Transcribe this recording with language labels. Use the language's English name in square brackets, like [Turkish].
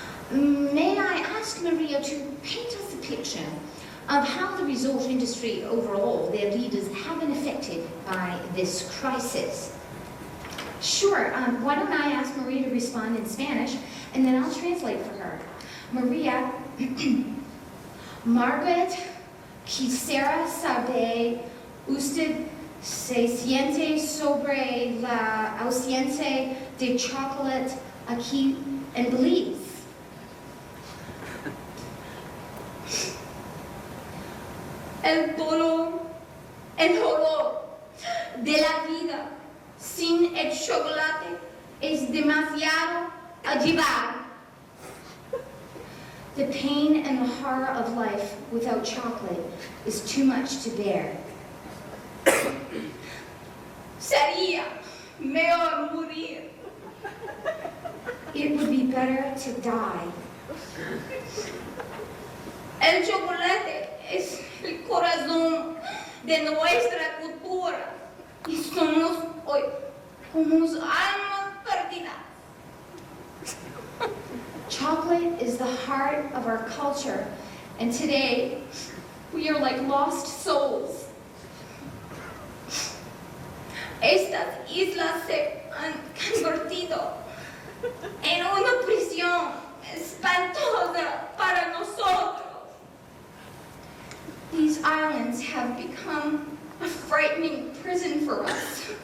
[English] May I ask Maria to paint us a picture of how the resort industry overall, their leaders, have been affected by this crisis? Sure, why don't I ask Maria to respond in Spanish, and then I'll translate for her. [Spanish] Maria, Margaret, quisiera saber, usted se siente sobre la ausencia de chocolate aquí en Belize? El dolor, el horror de la vida sin el chocolate es demasiado a llevar. [English] The pain and the horror of life without chocolate is too much to bear. [Spanish] Sería mejor morir. [English] It would be better to die. [Spanish] El chocolate es el corazón de nuestra cultura y somos hoy como almas perdidas. [English] Chocolate is the heart of our culture, and today we are like lost souls. [Spanish] Estas islas se han convertido en una prisión espantosa para nosotros. [English] These islands have become A frightening prison for us.